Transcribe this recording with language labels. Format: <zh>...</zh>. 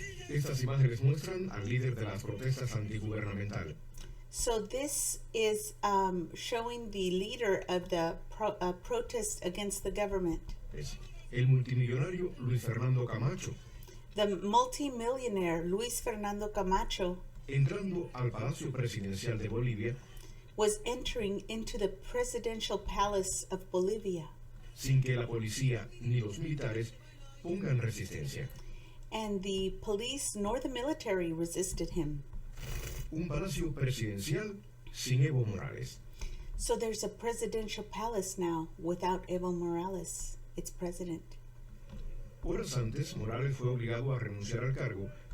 <es>Estas imágenes muestran al líder de las protestas antigubernamentales.</es> <en>So this is showing the leader of the protest against the government.</en> <es>El multimillonario Luis Fernando Camacho.</es> <en>The multimillionaire Luis Fernando Camacho</en> <es>Entrando al Palacio Presidencial de Bolivia</es> <en>was entering into the presidential palace of Bolivia</en> <es>sin que la policía ni los militares pongan resistencia.</es> <en>and the police nor the military resisted him.</en> <es>Un palacio presidencial sin Evo Morales.</es> <en>So there's a presidential palace now without Evo Morales, its president.</en> <es>Horas antes, Morales fue obligado a renunciar al cargo.</es>